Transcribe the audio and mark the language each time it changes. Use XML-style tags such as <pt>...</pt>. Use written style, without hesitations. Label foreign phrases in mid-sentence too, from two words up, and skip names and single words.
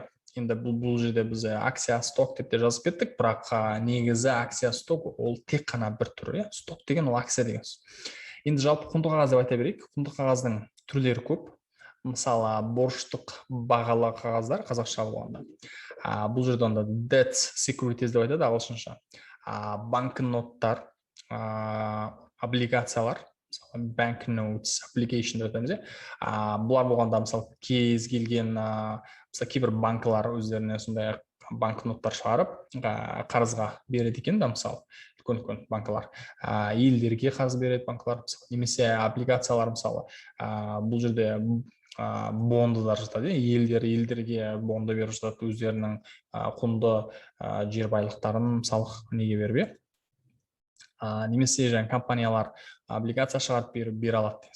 <kk>Енді бұл жерде біз акция, сток деп те жазып кеттік, бірақ негізі акция, сток ол тек қана бір түрі. Сток деген ол акция деген. Енді жалпы құнды қағаз деп айта берейік. Құнды қағаздың түрлері көп. Мысалы, борыштық бағалы қағаздар қазақша болғанда. Бұл жерде онда</kk> <en>debt securities</en> <kk>деп айтады ағылшынша. Банкноттар, облигациялар,</kk> <en>banknotes, application</en> <kk>деп айтамыз. Бұлар болғанда мысалы кез келген кейбір банкалар өздеріне сондай банкноттар шығарып, қарызға береді екен да, мысалы үлкен банкалар, елдерге қарыз береді банкалар, немесе облигациялар, мысалы бұл жерде бондылар жатады, елдерге бонды беріп жатады, өздерінің құнды жер байлықтарын мысалы неге беріп, немесе жаңа компаниялар облигация шығарып бере алады.</kk>